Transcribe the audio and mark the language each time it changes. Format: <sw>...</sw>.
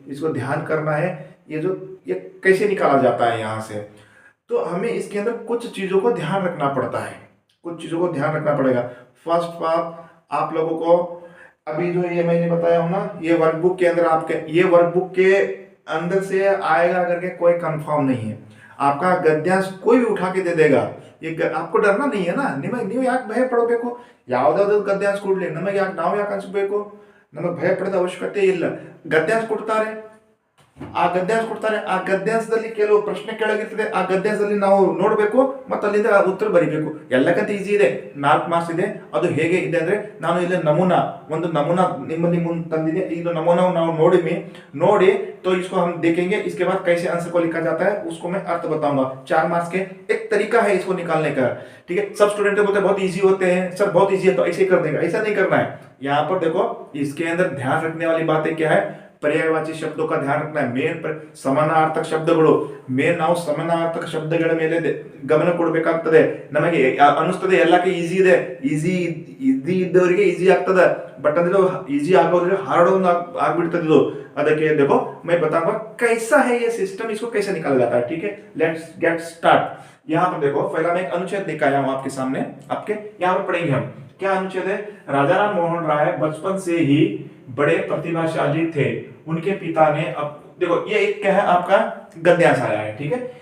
<hi>इसको ध्यान करना है। ये कैसे निकाला जाता है यहाँ से, तो हमें इसके अंदर कुछ चीजों को ध्यान रखना पड़ता है, कुछ चीजों को ध्यान रखना पड़ेगा। फर्स्ट बात, आप लोगों को अभी जो ये मैंने बताया हूं ना, ये वर्कबुक के अंदर आपके, ये वर्कबुक के अंदर से आएगा करके कोई कंफर्म नहीं है। आपका गद्यांश कोई भी उठा के दे देगा। आपको डरना नहीं है ना।</hi> <kn>ನೀವು ಯಾಕೆ ಭಯ ಪಡಬೇಕು? ಯಾವುದಾದ್ರೂ ಗದ್ಯಾಂಶ ಕೊಡ್ಲಿ, ನಮಗೆ ಯಾಕೆ, ನಾವು ಯಾಕೆ ಅನ್ಸ್ಬೇಕು? ನಮಗೆ ಭಯ ಪಡದ ಅವಶ್ಯಕತೆ ಇಲ್ಲ। ಗದ್ಯಾಂಶ ಕೊಡ್ತಾರೆ, ಆ ಗದ್ಯಾಂಶದಲ್ಲಿ ಕೆಲವು ಪ್ರಶ್ನೆ ಕೆಳಗಿರ್ತದೆ, ಆ ಗದ್ಯಾಂಶದಲ್ಲಿ ನಾವು ನೋಡಬೇಕು ಮತ್ತು ಅಲ್ಲಿಂದ ಉತ್ತರ ಬರಿಬೇಕು। ಎಲ್ಲಕ್ಕಿಂತ ಈಸಿ ಇದೆ, 4 ಮಾರ್ಕ್ಸ್ ಇದೆ। ಅದು ಹೇಗೆ ಇದೆ ಅಂದ್ರೆ, ನಾನು ಇಲ್ಲಿ ಒಂದು ನಮೂನಾ ನಿಮ್ಮಲ್ಲಿ ಮುಂದೆ ತಂದಿದೆ। ಇದು</kn> <hi>नमूना</hi> <kn>ನಾವು ನೋಡಿ</kn> <hi>तो इसको हम देखेंगे। इसके बाद कैसे आंसर को लिखा जाता है उसको मैं अर्थ बताऊंगा। 4 मार्क्स के एक तरीका है इसको निकालने का, ठीक है। सब स्टूडेंट बोलते हैं बहुत इजी होते हैं सर, बहुत इजी है तो ऐसे कर देगा। ऐसा नहीं करना है। यहाँ पर देखो, इसके अंदर ध्यान रखने वाली बातें क्या है, पर्यायवाची शब्दों का ध्यान रखना है।</hi> <kn>समानार्थक ಶಬ್ದಗಳು, ನಾವು समानार्थक ಶಬ್ದಗಳ ಮೇಲೆ ಗಮನ ಕೊಡಬೇಕಾಗ್ತದೆ। ನಮಗೆ ಅನಿಸ್ತದೆ ಎಲ್ಲಕ್ಕೆ ಈಜಿ ಇದೆ, ಈಜಿ ಇದ್ದವರಿಗೆ ಈಜಿ ಆಗ್ತದೆ, ಬಟ್ ಅಂದ್ರೆ ಈಜಿ ಆಗೋರಿಗೆ ಹಾರ್ಡ್ ಆಗ್ಬಿಡ್ತದೆ ಇದು। ಅದಕ್ಕೆ</kn> <hi>देखो, मैं बताऊंगा कैसा है ये सिस्टम, इसको कैसे निकाला जाता है, ठीक है। Let's get start. यहाँ पर देखो, पहला मैं एक अनुच्छेद लेकर आया हूं आपके सामने। आपके यहाँ पर पढ़ेंगे हम। क्या अनुच्छेद है? राजा राम मोहन राय बचपन से ही बड़े प्रतिभाशाली थे। उनके पिता ने, अब देखो, ये एक क्या है आपका गद्यांश आया है, ठीक है।</hi>